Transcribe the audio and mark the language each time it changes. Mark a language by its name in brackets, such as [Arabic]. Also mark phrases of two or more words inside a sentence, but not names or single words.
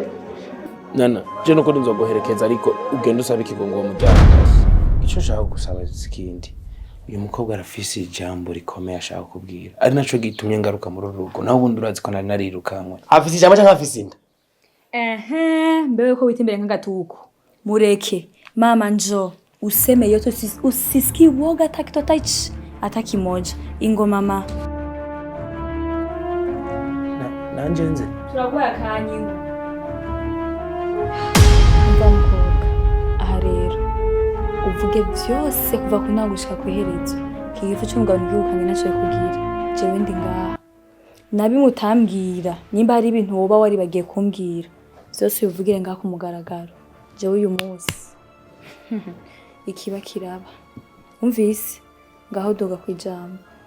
[Rundi] Nana, je nuko nzoguherekeza ariko ugenda usaba ikigongo mu muryango. Ico nshaka gusaba zikindi. Uyu mukobwa arafise ijambo rikomeye ashaka kubwira. Ari naco gitumye ngaruka muri rugo. Naho ubundi urazi ko narirukanwe. Afise ijambo cyangwa afise inda? Mbewe ko witimbere nk'agatuko. Mureke. [Swahili] Mama njo useme yote usisiki woga hata kimoja. [Rundi] Ingo mama. nanje nze turaguha akanyingo umva mukobwa aha rero uvuge byose kuva ku ntango gushika ku iherezo kigifu cy'umugabo ntigihukanye nacyo kugira jewe ndi ngaha nabimutambwira nimba hari ibintu woba wari bagiye kumbwira byose ubivugire ngaha ku mugaragaro jewe uyu munsi ikiba kiraba umvise ngaho doga ku ijambo.